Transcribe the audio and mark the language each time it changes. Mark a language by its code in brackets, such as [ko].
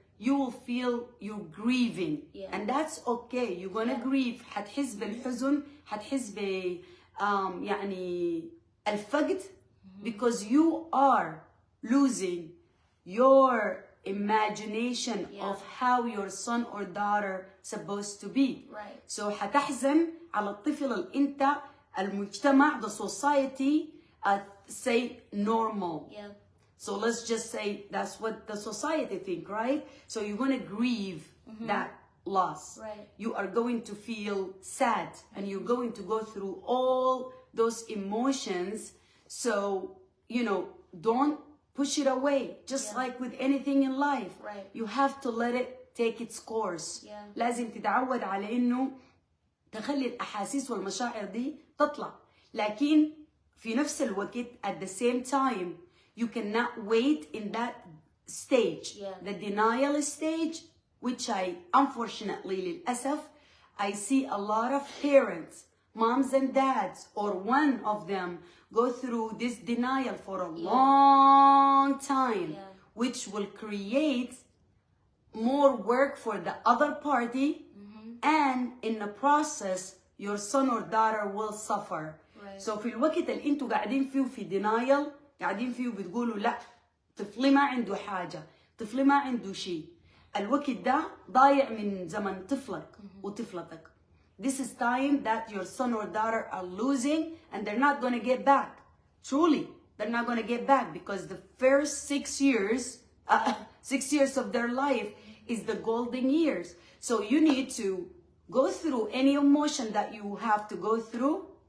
[en] You will feel you're grieving, and that's okay. You're gonna grieve. [ar] حتحس بالحزن, حتحس ب يعني الفقد, [en] because you are losing your imagination of how your son or daughter supposed to be. [ar] So حتحزن على الطفل اللي انت المجتمع, [en] the society say normal. So let's just say that's what the society think, right? So you're going to grieve that loss. You are going to feel sad, and you're going to go through all those emotions. So, you know, don't push it away. Just like with anything in life, you have to let it take its course. [ar] لازم تتعود على انه تخلي الاحاسيس والمشاعر دي تطلع. لكن في نفس الوقت [en] at the same time you cannot wait in that stage, the denial stage, which I unfortunately [ar] للأسف [en] I see a lot of parents, moms and dads, or one of them go through this denial for a long time, which will create more work for the other party, and in the process your son or daughter will suffer. [ar] So في الوقت اللي انتوا قاعدين فيه في denial, قاعدين فيه بتقولوا لا طفلي ما عنده حاجة, طفلي ما عنده شيء, الوقت ده ضايع من زمن طفلك وطفلتك. [en] This is time that your son or daughter are losing, and they're not going to get back. Truly, they're not going to get back, because the first 6 years, 6 years of their life is the golden years. So you need to go through any emotion that you have to go through.